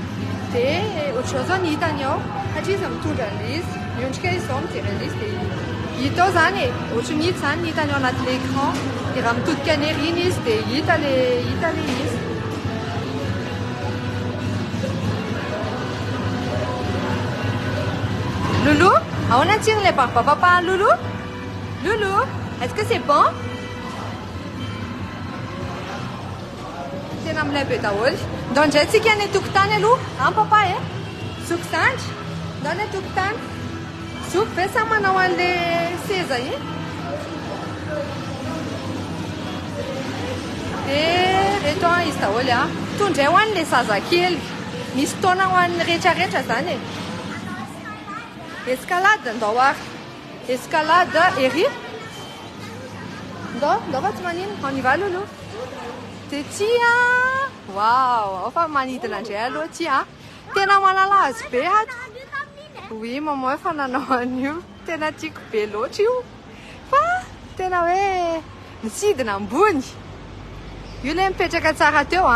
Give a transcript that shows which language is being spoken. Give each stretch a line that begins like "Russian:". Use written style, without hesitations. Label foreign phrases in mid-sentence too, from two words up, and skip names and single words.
Malagasy: Dia ohatr'izao zao ny hitany ao, satria izy mitondra an'izy, miondrika izy zao mijery an'izy dia hita ao zany e, ohatry ny hita zany ny hitany ao anaty l'écran. Dia raha mitodika any ery iny izy dia hita le izy. Loulou, ahoana ny tsiron'ilay barbapapa Loulou?
French: Loulou, est-ce que c'est bon?
Malagasy: Tena milay be daholo. Ndao indray tsika any tokotany aloha, an papa e? Zoko zandry, ndao any tokotany. Zoko ve sa manao an'ilay seza iny? Dia reto izy daholo a. Tondray ho an'ilay zazakely. Misy taona ho an'ny rehetrarehetra zany e. Escalade ndao ary. Escalade ery. Ndao fa tsy manino.
French: On y va Loulou.
Malagasy: Dia tia. Waouh, fa manidina indray aloha tia. Tena malalazy be ato. Oui, maman efa nanao an'io. Tena tiako be loatra io. Fa tena hoe misidina ambony. Io ilay mipetraka tsara teo a.